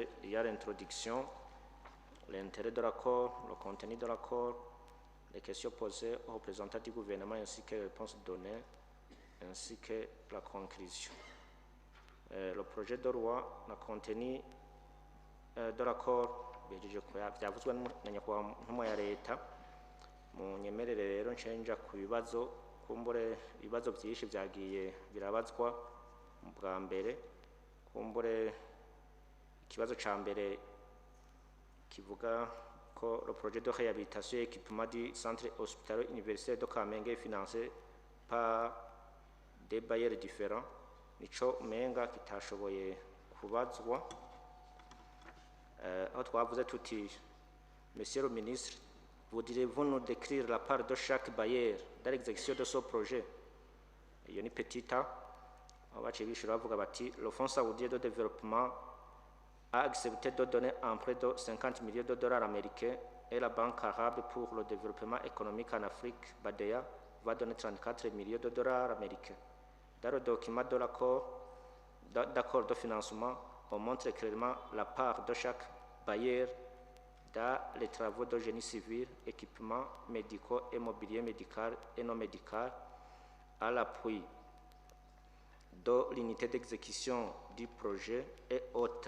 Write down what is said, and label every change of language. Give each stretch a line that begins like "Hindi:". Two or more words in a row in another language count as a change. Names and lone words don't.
French: Il y a l'introduction, l'intérêt de l'accord, le contenu de l'accord, les questions posées aux représentants du gouvernement ainsi que les réponses données, ainsi que la conclusion. Le projet de loi, le contenu de l'accord,
Rundi: byavuzwe na nyakubahwa ntumwa ya leta. Munyemerere rero nshenja ku bibazo, kumbure ibibazo byinshi byagiye birabazwa mu bwa mbere. Kumbure ikibazo ca mbere kivuga ko
French: le projet de réhabilitation et équipement du centre hospitalier universitaire de Kamenge est financé par des bailleurs différents,
Rundi: nico menga kitashoboye kubazwa. Aho twavuze tuti,
French: Monsieur le ministre, voudriez-vous nous décrire la part de chaque bailleur dans l'exécution de ce projet?
Rundi: Iyo ni petita. Aho baciye bishura bavuga bati,
French: le Fonds saoudien de développement a accepté de donner un prêt de 50 millions de dollars américains et la Banque arabe pour le développement économique en Afrique, BADEA, va donner 34 millions de dollars américains. Dans le document de d'accord de financement, on montre clairement la part de chaque bailleur dans les travaux de génie civil, équipements médicaux et mobilier médical et non médical, à l'appui de l'unité d'exécution du projet et autres.